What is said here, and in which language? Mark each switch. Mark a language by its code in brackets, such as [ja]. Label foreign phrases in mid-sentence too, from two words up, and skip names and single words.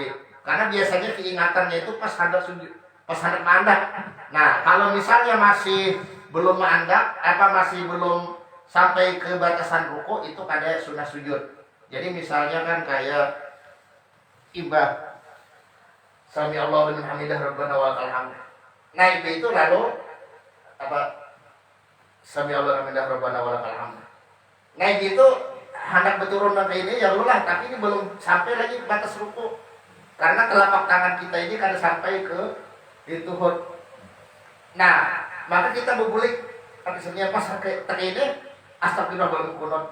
[id] Karena biasanya keingatannya itu pas hendak mandak. Nah, kalau misalnya masih belum mandak, masih belum sampai ke batasan ruku, itu kada sunnah sujud. Jadi misalnya kan kayak ibah [ar] سمع الله لمن حمده ربنا ولك الحمد. [id] Nah, itu lalu [ar] سمع الله لمن حمده ربنا ولك الحمد. [id] Nah, gitu hendak berturun ke ini ya Allah, tapi ini belum sampai lagi batas ruku. Karena telapak tangan kita ini kada sampai ke itu hud. Nah, maka kita berbulik artinya pas kayak ini astagfirullah kunut.